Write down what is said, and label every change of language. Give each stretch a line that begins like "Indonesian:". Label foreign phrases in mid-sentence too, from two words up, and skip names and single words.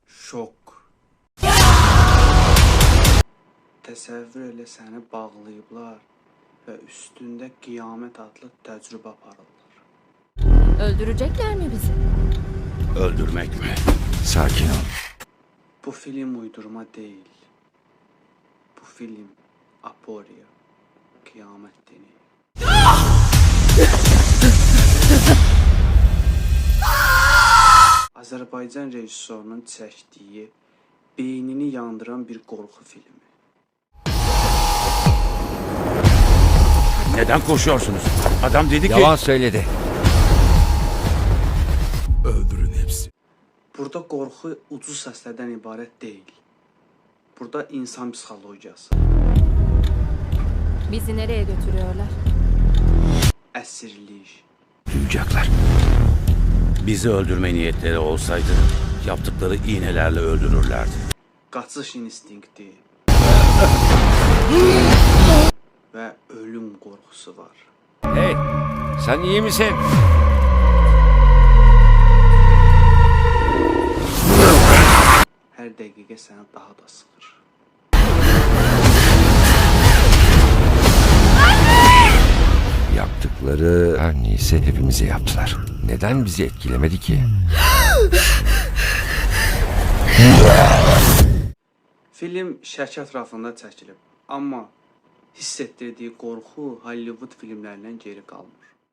Azerbaijani: Şok. Təsəvvür elə səni bağlayıblar və üstündə qiyamət adlı təcrübə aparırlar.
Turkish: Öldürecekler mi bizi? Öldürmek mi? Sakin ol. Bu film uydurma değil. Bu film Aporia, Kıyamet Deneyi.
Azerbaijani: Azərbaycan rejissorunun çəkdiyi, beynini yandıran bir qorxu filmi.
Turkish: Neden koşuyorsunuz? Adam dedi ki... Yalan söyledi. Öldürün hepsi.
Azerbaijani: Burada qorxu ucuz səslərdən ibarət deyil. Burada insan psixologiyası,
Turkish: Bizi nereye götürüyorlar?
Azerbaijani: əsirlik,
Turkish: Duyacaklar. Bizi öldürme niyetleri olsaydı yaptıkları iğnelerle öldürürlerdi.
Azerbaijani: qaçış instinkti və ölüm qorxusu var.
Turkish: Hey, sen iyi misin?
Azerbaijani: Hər dəqiqə səni daha da sıxır.
Turkish: Yaptıkları her neyse hepimize yaptılar. Neden bizi etkilemedi ki?
Azerbaijani: Film şəki ətrafında çəkilib, amma hiss etdirdiyi qorxu Hollywood filmlərindən geri qalmır.